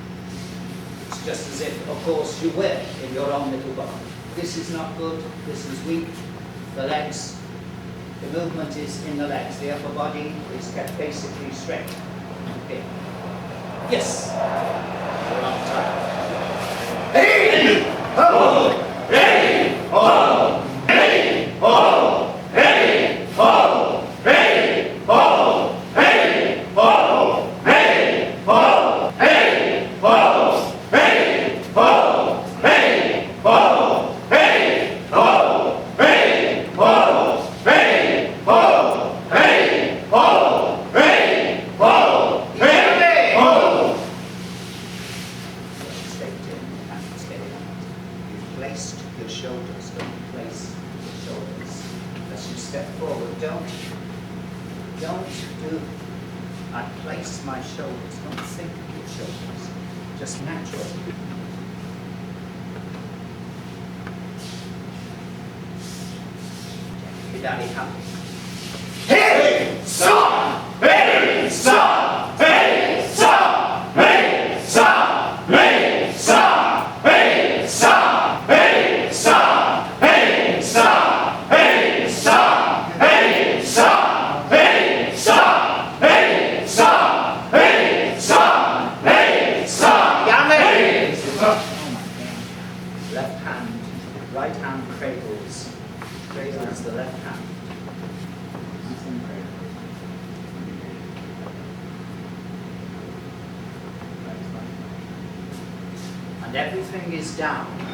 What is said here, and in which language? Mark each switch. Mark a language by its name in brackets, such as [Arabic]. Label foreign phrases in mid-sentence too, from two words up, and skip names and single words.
[English] It's just as if, of course, you were in your own little boat. This is not good, this is weak. The legs, the movement is in the legs. The upper body is kept basically straight. Okay. Yes. We're on time. Hey! Ho! Hey! Ho! Hey! Ho! Hey! Ho! Hey! Ho! Hey! Ho! Hey! Ho! Hey! Ho! Hey! Ho! Hey! Ho! Hey! Ho! Hey! Ho! Hey! Ho! Hey! Ho! Hey! Ho! Hey! Ho! Stay in and stay out. You've placed your shoulders, don't place your shoulders. As you step forward, don't do, I place my shoulders, don't think of your shoulders, just naturally. Daddy, happy. Hey, sa, hey, sa, hey, sa, hey, sa, hey, sa, hey, sa, hey, sa, hey, sa, hey, sa, hey, sa, hey, sa, hey, sa, hey, sa, hey, sa, hey, sa. Left hand, right hand cradles the left hand. And everything is down.